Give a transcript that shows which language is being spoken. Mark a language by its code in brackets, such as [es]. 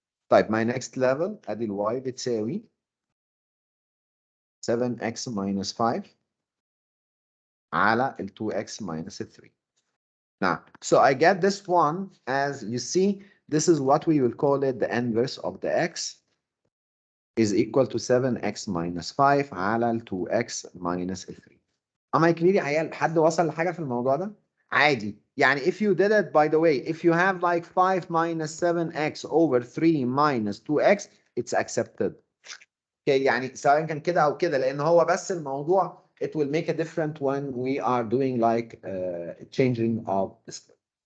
[en] Type my next level ادي y بتساوي 7x minus 5 على 2x minus 3. Now, so I get this one as you see, this is what we will call it the inverse of the x is equal to 7x minus 5 على 2x minus 3. Am I clear [ar] يا عيال؟ حد وصل لحاجة في الموضوع ده؟ عادي. [en] يعني if you did it by the way, if you have like 5 minus 7x over 3 minus 2x, it's accepted. Okay, يعني [ar] سواء كان كده أو كده لأن هو بس الموضوع [en] it will make a difference when we are doing like changing of the script.